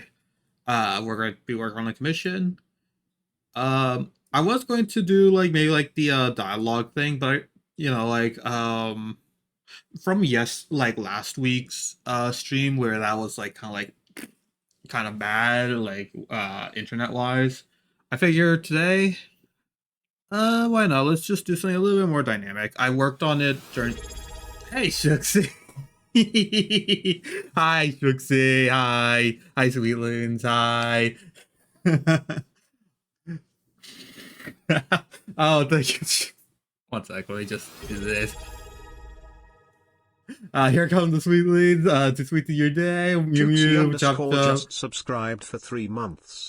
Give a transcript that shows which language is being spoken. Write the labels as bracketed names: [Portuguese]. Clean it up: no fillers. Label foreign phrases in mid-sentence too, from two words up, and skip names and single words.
[English] We're going to be working on the commission. I was going to do like maybe like the dialogue thing, but from like last week's stream where that was like kind of bad like internet wise. I figure today why not? Let's just do something a little bit more dynamic. I worked on it during. Hey Shuxi. Hi Shuxi. Hi Sweetloons. Hi. Oh, thank you. One sec, let me just do this. Here come the sweet leads. To sweet to your day. Mew Shuxi mew. Chop underscore chop. just subscribed for 3 months.